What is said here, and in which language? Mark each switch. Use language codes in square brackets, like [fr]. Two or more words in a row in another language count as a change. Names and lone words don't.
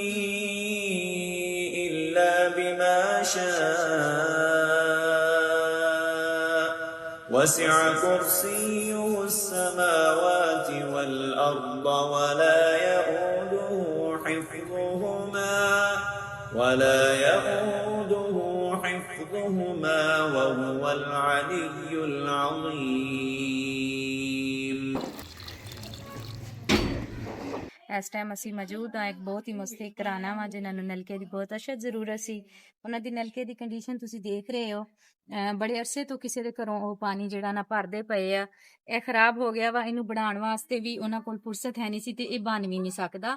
[ar] إلا بما شاء وسع كرسيه السماوات والأرض ولا يؤوده حفظهما وهو العلي العظيم [pa] ਇਸ ਟਾਈਮ ਅਸੀਂ ਮੌਜੂਦ ਹਾਂ ਇੱਕ ਬਹੁਤ ਹੀ ਮੁਸਤਹਿਕ ਘਰਾਣਾ ਵਾ ਜਿਨ੍ਹਾਂ ਨੂੰ ਨਲਕੇ ਦੀ ਬਹੁਤ ਅਸ਼ਦ ਜ਼ਰੂਰਤ ਸੀ। ਉਹਨਾਂ ਦੀ ਨਲਕੇ ਦੀ ਕੰਡੀਸ਼ਨ ਤੁਸੀਂ ਦੇਖ ਰਹੇ ਹੋ। ਬੜੇ ਅਰਸੇ ਤੋਂ ਕਿਸੇ ਦੇ ਘਰੋਂ ਉਹ ਪਾਣੀ ਜਿਹੜਾ ਨਾ ਭਰਦੇ ਪਏ ਆ, ਇਹ ਖਰਾਬ ਹੋ ਗਿਆ ਵਾ। ਇਹਨੂੰ ਬਣਾਉਣ ਵਾਸਤੇ ਵੀ ਉਹਨਾਂ ਕੋਲ ਫੁਰਸਤ ਹੈ ਨਹੀਂ ਸੀ ਤੇ ਇਹ ਬਣ ਵੀ ਨਹੀਂ ਸਕਦਾ।